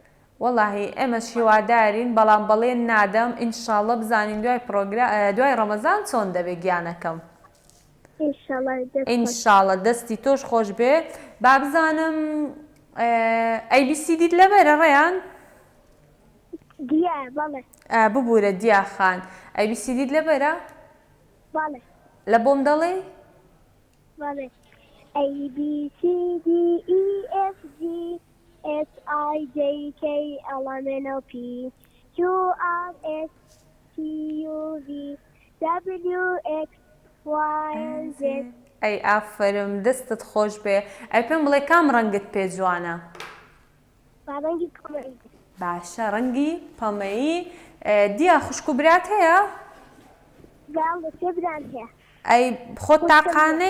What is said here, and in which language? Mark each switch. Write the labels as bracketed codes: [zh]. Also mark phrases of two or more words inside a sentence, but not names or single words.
[ckb] وەڵاهی ئێمە شیوادارین بەڵام بەڵێن نادەم ئینشاڵڵا بزانین دوای ڕەمەزان چۆن دەبێ گیانەکەم ئینشاڵڵا دەستی تۆش خۆش بێ با بزانم ABCDت لەبەرە ڕێیان؟ دیە بەڵێ ببوورە دیاخان ABCDت لەبەرە؟ بەڵێ لە بۆم دەڵێ [en] بەڵێ A B C D E F G H I J K L M N O P Q R S T U V W X Y and Z. [ckb] ئەی ئافرم دەستت خۆش بێ ئەی پێم بڵێ کام ڕەنگت پێ جوانە ڕەنگی کۆمەڵی باشە ڕەنگی پەمەیی دیا خوشک و برات هەیە باڵێ سێ بران هەیە ئەی خۆت تاقانەی